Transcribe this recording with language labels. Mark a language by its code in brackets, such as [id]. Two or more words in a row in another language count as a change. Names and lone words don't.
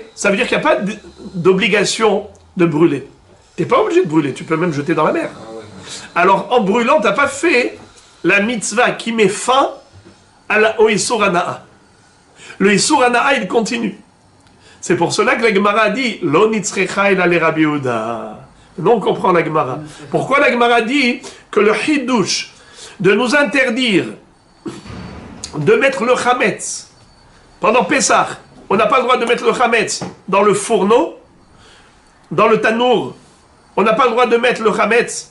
[fr] Ça veut dire qu'il n'y a pas d'obligation de brûler. Tu n'es pas obligé de brûler, tu peux même jeter dans la mer. Alors en brûlant, tu n'as pas fait la mitzvah qui met fin au [he] איסור הנאה. [fr] Le [he] איסור הנאה, [fr] il continue. C'est pour cela que la Gemara dit [arc] לא נצרכא אלא לרבי יהודה. [fr] Non, on comprend la Gemara. Pourquoi la Gemara dit que le Hidush de nous interdire de mettre le Chametz pendant Pessah, on n'a pas le droit de mettre le Chametz dans le fourneau, dans le tanour, on n'a pas le droit de mettre le Chametz.